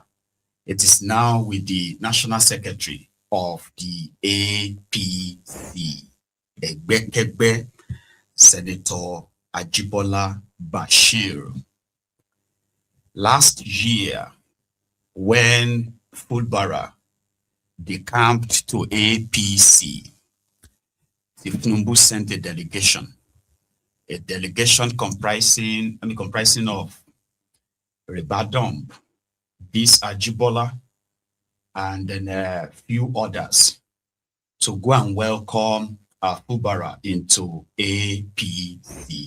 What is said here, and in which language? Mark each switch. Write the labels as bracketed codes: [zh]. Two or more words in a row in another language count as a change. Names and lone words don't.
[en] It is now with the National Secretary of the APC, Senator Ajibola Bashir. Last year, when Fubara decamped to APC, Tinubu sent a delegation comprising of Ribadom, this Ajibola, and then a few others to go and welcome Fubara into APC.